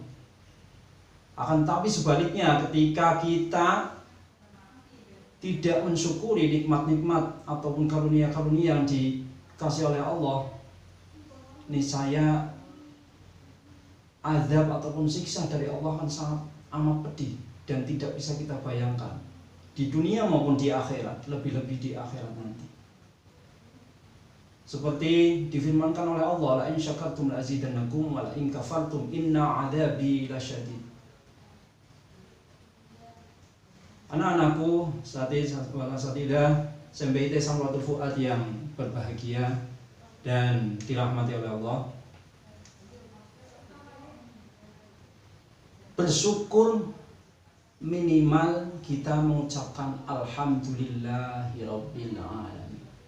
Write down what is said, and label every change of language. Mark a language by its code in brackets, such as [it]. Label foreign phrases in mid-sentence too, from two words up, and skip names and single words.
[id] Akan tapi sebaliknya, ketika kita tidak mensyukuri nikmat-nikmat ataupun karunia-karunia yang dikasih oleh Allah, niscaya azab ataupun siksa dari Allah akan sangat amat pedih dan tidak bisa kita bayangkan di dunia maupun di akhirat, lebih-lebih di akhirat nanti. Seperti difirmankan oleh Allah, [ar] لئن شكرتم لأزيدنكم ولئن كفرتم إن عذابي لشديد. [id] Anak-anakku, satida sampai [ar] ثمرة الفؤاد [id] yang berbahagia dan dirahmati oleh Allah. Bersyukur minimal kita mengucapkan [ar] الحمد لله رب العالمين.